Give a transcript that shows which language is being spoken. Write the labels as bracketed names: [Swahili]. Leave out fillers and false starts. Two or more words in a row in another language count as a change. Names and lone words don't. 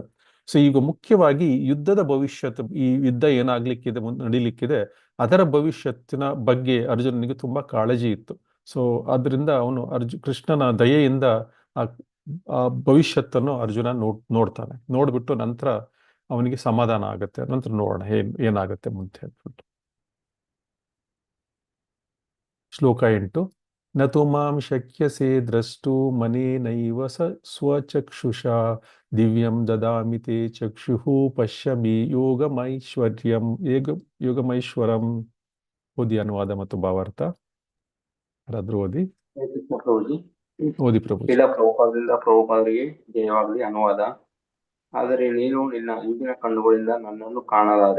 [Kannada] ಸೊ ಈಗ ಮುಖ್ಯವಾಗಿ ಯುದ್ಧದ ಭವಿಷ್ಯತ್, ಈ ಯುದ್ಧ ಏನಾಗ್ಲಿಕ್ಕಿದೆ, ನಡೀಲಿಕ್ಕಿದೆ, ಅದರ ಭವಿಷ್ಯತ್ತಿನ ಬಗ್ಗೆ ಅರ್ಜುನನಿಗೆ ತುಂಬಾ ಕಾಳಜಿ ಇತ್ತು. ಸೊ ಆದ್ರಿಂದ ಅವನು ಕೃಷ್ಣನ ದಯೆಯಿಂದ ಆ ಭವಿಷ್ಯತ್ತನ್ನು ಅರ್ಜುನ ನೋಡ್ತಾನೆ. ನೋಡ್ಬಿಟ್ಟು ನಂತರ ಅವನಿಗೆ ಸಮಾಧಾನ ಆಗುತ್ತೆ. ನಂತರ ನೋಡೋಣ ಏನಾಗುತ್ತೆ ಮುಂದೆ ಅಂದ್ಬಿಟ್ಟು. ಶ್ಲೋಕ 8. [Sanskrit] ನತು ಮಾಂ ಶಕ್ಯಸೆ ದ್ರಷ್ಟು ಮನೇನೈವ ಸ್ವಚಕ್ಷುಷಾ ದಿವ್ಯಂ ದದಾಮಿ ತೇ ಚಕ್ಷುಃ ಪಶ್ಯಮಿ ಯೋಗಮೈಶ್ವರಂ. [Kannada] ಓದಿ ಅನುವಾದ ಮತ್ತು ಭಾವಾರ್ಥ. ಯಾರಾದ್ರೂ ಓದಿ. ಓದಿ ಪ್ರಭು. ಶ್ರೀಲ ಪ್ರಭುಪಾದರಿಂದ ಪ್ರಭುಪಾದರಿಗೆ ಜಯವಾಗಲಿ. ಅನುವಾದ. ಆದರೆ ನೀನು ನಿನ್ನ ಈಗಿನ ಕಣ್ಣುಗಳಿಂದ ನನ್ನನ್ನು ಕಾಣಲಾರೆ.